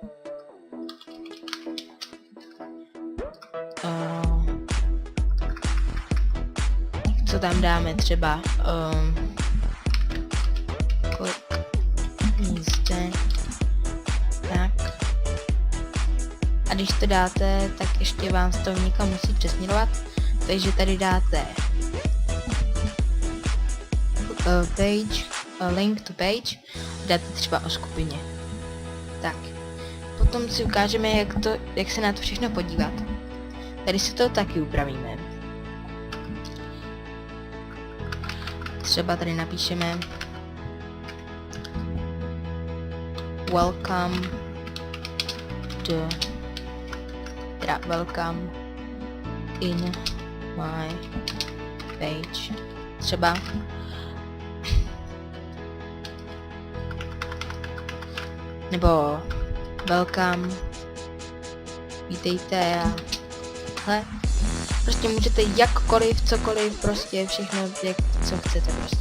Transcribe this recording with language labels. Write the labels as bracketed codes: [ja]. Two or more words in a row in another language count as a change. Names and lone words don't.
[cs] co tam dáme třeba zde, tak a když to dáte, tak ještě vám to někam musí přesměrovat, takže tady dáte [en] page, link to page, [cs] dáte třeba o skupině. Tak, potom si ukážeme, jak se na to všechno podívat. Tady si to taky upravíme. Třeba tady napíšeme [en] welcome in my page. [cs] Třeba nebo welcome, vítejte a hle. Prostě můžete jakkoliv, cokoliv, prostě všechno, jak, co chcete prostě.